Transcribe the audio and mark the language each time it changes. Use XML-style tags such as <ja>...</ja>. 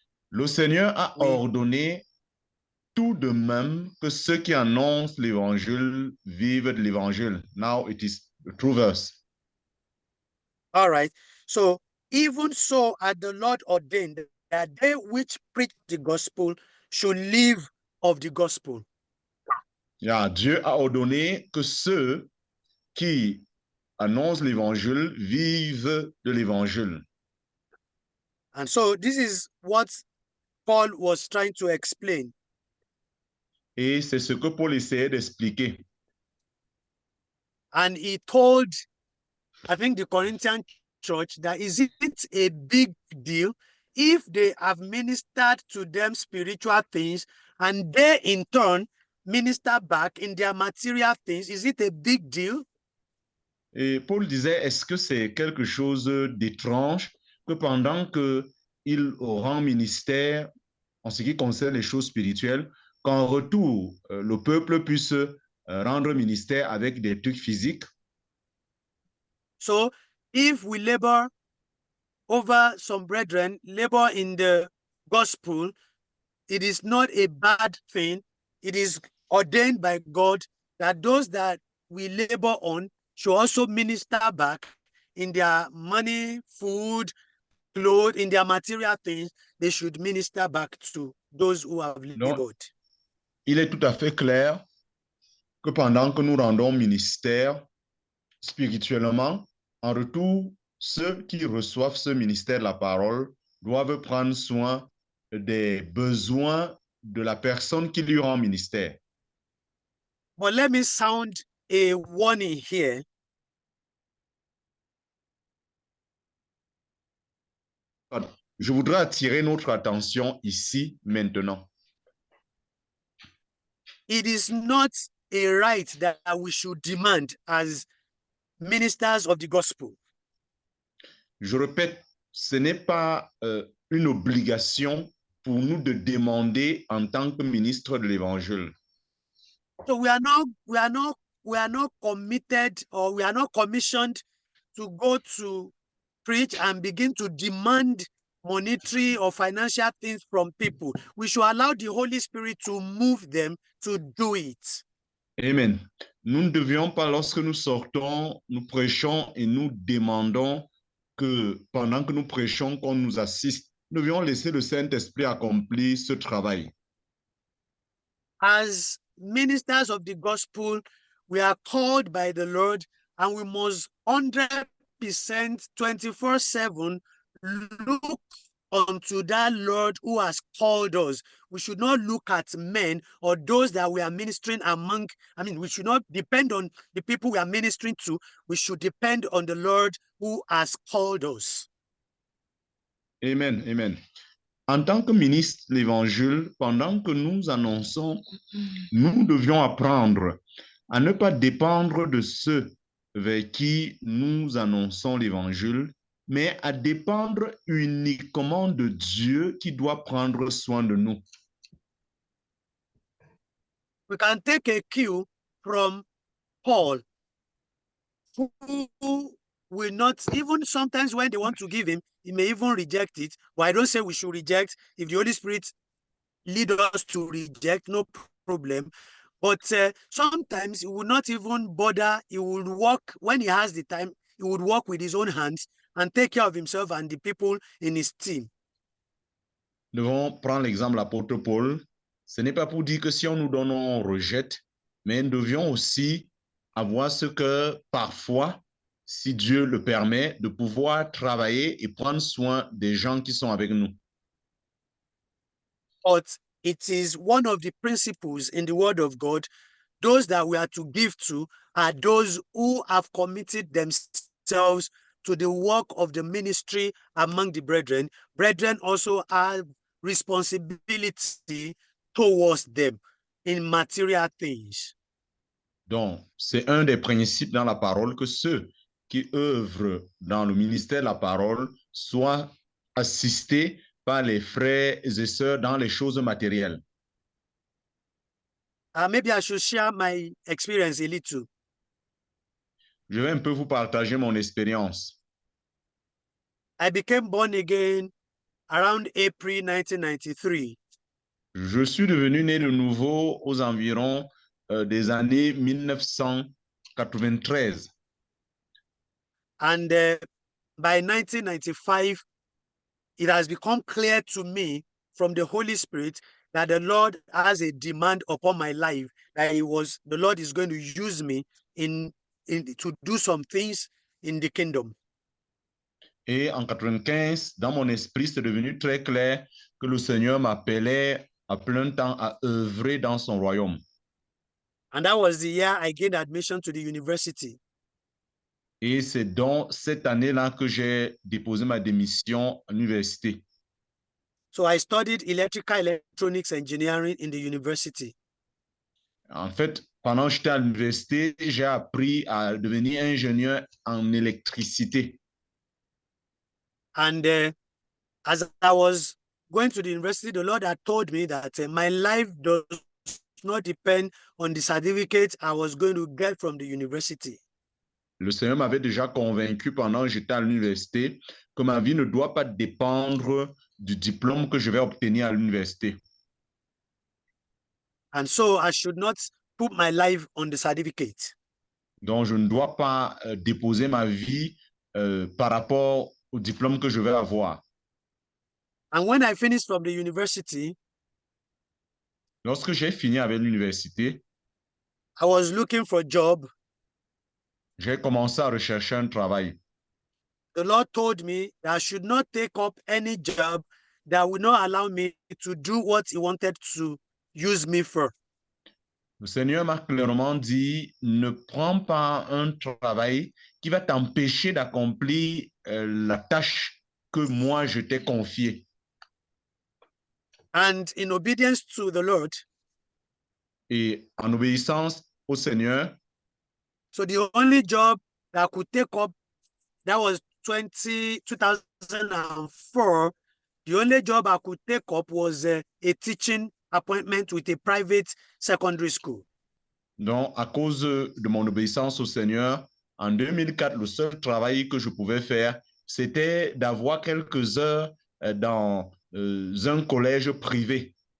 <fr>Le Seigneur a ordonné tout de même que ceux qui annoncent l'évangile vivent de l'évangile.</fr> <en>Now it is the true verse. All right. So even so hath the Lord ordained that they which preach the gospel should live of the gospel.</en> <fr>Yeah, Dieu a ordonné que ceux qui annoncent l'évangile vivent de l'évangile.</fr> <en>And so this is what Paul was trying to explain.</en> <fr>Et c'est ce que Paul essayait d'expliquer.</fr> <en>And he told, I think, the Corinthian church that is it a big deal if they have ministered to them spiritual things and they in turn minister back in their material things? Is it a big deal?</en> <fr>Et Paul disait, est-ce que c'est quelque chose d'étrange que pendant qu'il rend ministère en ce qui concerne les choses spirituelles, qu'en retour, le peuple puisse rendre ministère avec des trucs physiques?</fr> <en>So if we labor over some brethren, labor in the gospel, it is not a bad thing. It is ordained by God that those that we labor on should also minister back in their money, food, clothes, in their material things. They should minister back to those who have</en> <fr>Donc,</fr> <en>labored.</en> <fr>il est tout à fait clair que pendant que nous rendons ministère spirituellement, en retour, ceux qui reçoivent ce ministère de la parole doivent prendre soin des besoins de la personne qui lui rend ministère.</fr> <en>But let me sound a warning here.</en> <fr>Je voudrais attirer notre attention ici maintenant.</fr> <en>It is not a right that we should demand as ministers of the gospel.</en> <fr>Je répète, ce n'est pas une obligation pour nous de demander en tant que ministre de l'Évangile.</fr> <en>So we are not committed, or we are not commissioned to go to preach and begin to demand monetary or financial things from people. We should allow the Holy Spirit to move them to do it. Amen.</en> <fr>Nous ne devions pas, lorsque nous sortons, nous prêchons et nous demandons que pendant que nous prêchons, qu'on nous assiste. Nous devions laisser le Saint-Esprit accomplir ce travail.</fr> <en>As ministers of the gospel, we are called by the Lord, and we must 100% 24/7 look unto that Lord who has called us. We should not look at men or those that we are ministering among. I mean, we should not depend on the people we are ministering to. We should depend on the Lord who has called us. Amen, amen.</en> <fr>En tant que ministre de l'Évangile, pendant que nous annonçons, nous devions apprendre à ne pas dépendre de ceux vers qui nous annonçons l'Évangile, mais à dépendre uniquement de Dieu qui doit prendre soin de nous.</fr> <en>We can take a cue from Paul, who will not, even sometimes when they want to give him, he may even reject it. But I don't say we should reject. If the Holy Spirit lead us to reject, no problem. But sometimes he will not even bother. He will work when he has the time. He would work with his own hands and take care of himself and the people in his team.</en> <fr>Nous devons prendre l'exemple de l'apôtre Paul. Ce n'est pas pour dire que si on nous donne, on rejette, mais nous devions aussi avoir ce que parfois, si Dieu le permet, de pouvoir travailler et prendre soin des gens qui sont avec nous.</fr> <en>But it is one of the principles in the Word of God. Those that we are to give to are those who have committed themselves to the work of the ministry among the brethren. Brethren also have responsibility towards them in material things.</en> <fr>Donc, c'est un des principes dans la parole que ceux qui œuvrent dans le ministère de la parole soient assistés par les frères et sœurs dans les choses matérielles.</fr> <en>Maybe I should share my experience a little.</en> <fr>Je vais un peu vous partager mon expérience.</fr> <en>I became born again around April 1993.</en> <fr>Je suis devenu né de nouveau aux environs des années 1993.</fr> <en>And by 1995, it has become clear to me from the Holy Spirit that the Lord has a demand upon my life, that the Lord is going to use me to do some things in the kingdom.</en> <fr>Et en 95, dans mon esprit, c'est devenu très clair que le Seigneur m'appelait à plein temps à œuvrer dans son royaume.</fr> <en>And that was the year I gained admission to the university.</en> <fr>Et c'est dans cette année-là que j'ai déposé ma démission à l'université.</fr> <en>So I studied electrical electronics engineering in the university.</en> <fr>En fait, pendant que j'étais à l'université, j'ai appris à devenir ingénieur en électricité.</fr> <en>And as I was going to the university, the Lord had told me that my life does not depend on the certificate I was going to get from the university.</en> <fr>Le Seigneur m'avait déjà convaincu pendant que j'étais à l'université que ma vie ne doit pas dépendre du diplôme que je vais obtenir à l'université.</fr> <en>And so I should not put my life on the certificate.</en> <fr>Donc, je ne dois pas déposer ma vie par rapport au diplôme que je vais avoir.</fr> <en>And when I finished from the university,</en> <fr>Lorsque j'ai fini avec l'université,</fr> <en>I was looking for a job.</en> <fr>j'ai commencé à rechercher un travail.</fr> <en>The Lord told me that I should not take up any job that would not allow me to do what He wanted to use me for.</en> <fr>Le Seigneur m'a clairement dit, ne prends pas un travail qui va t'empêcher d'accomplir la tâche que moi je t'ai confiée.</fr> <en>And in obedience to the Lord,</en> <fr>Et en obéissance au Seigneur,</fr> <en>so the only job that I could take up, that was 2004, the only job I could take up was a teaching appointment with a private secondary school.</en> <fr>donc à cause de mon obéissance au Seigneur, en 2004, le seul travail que je pouvais faire, c'était d'avoir quelques heures dans un collège privé.</fr>